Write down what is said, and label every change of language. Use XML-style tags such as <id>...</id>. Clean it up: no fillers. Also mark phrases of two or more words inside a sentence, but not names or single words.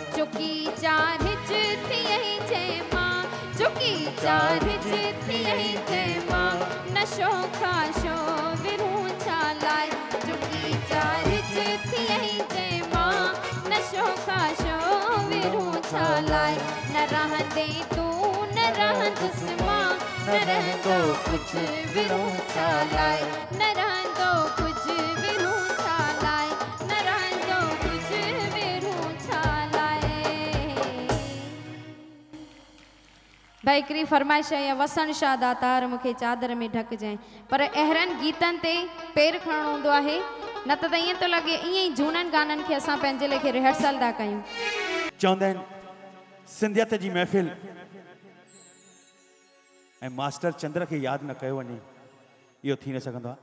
<sd>चुकी चार हिच यही जय माँ, चुकी चार हिच यही जय माँ, नशो खाशो विरू छालाय, चुकी चार हिच यही जय माँ, नशो खाशो विरू छालाय, न रहंदे तू न रहंदुस माँ, न रहंदो कुछ विरू छालाय, न रहंदो कुछ विरू छालाय, न रहंदो कुछ विरू छालाय। भाई हिकिड़ी फरमाइश है वसण शाह दातार मूंखे चादर में ढक जाए, पर अहिड़नि गीतनि ते पेर खणणो हूंदो आहे, न त ईअं थो लॻे ईअं ई झूननि गाननि खे असां पंहिंजे लेखे रिहर्सल था कयूं। चवंदा आहिनि सिंधियत जी महफ़िल ऐं मास्टर चंद्र खे यादि न कयो वञे इहो थी न सघंदो आहे।</sd>